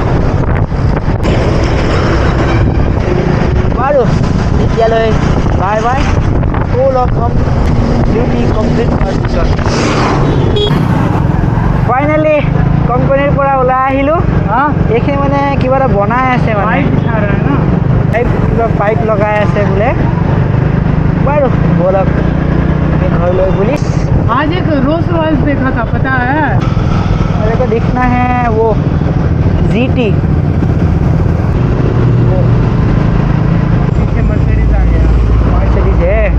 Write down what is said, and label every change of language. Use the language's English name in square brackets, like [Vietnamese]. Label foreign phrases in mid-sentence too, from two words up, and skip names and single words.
[Assamese] বাৰু এতিয়ালৈ [English] bye bye, [Assamese] আকৌ লগ পাম [English] duty complete [Assamese] হোৱাৰ পিছত। ফাইনেলি কোম্পানীৰ পৰা ওলাই আহিলোঁ। এইখিনি মানে কিবা এটা বনাই আছে, মানে কিবা পাইপ লগাই আছে বোলে। বাৰু ব'লক আমি ঘৰলৈ বুলি। [Hindi] आज एक रोल्स रॉयल्स देखा था, पता है? मेरे को दिखना है वो GT। पीछे मर्सिडीज आ गया। मर्सिडीज है।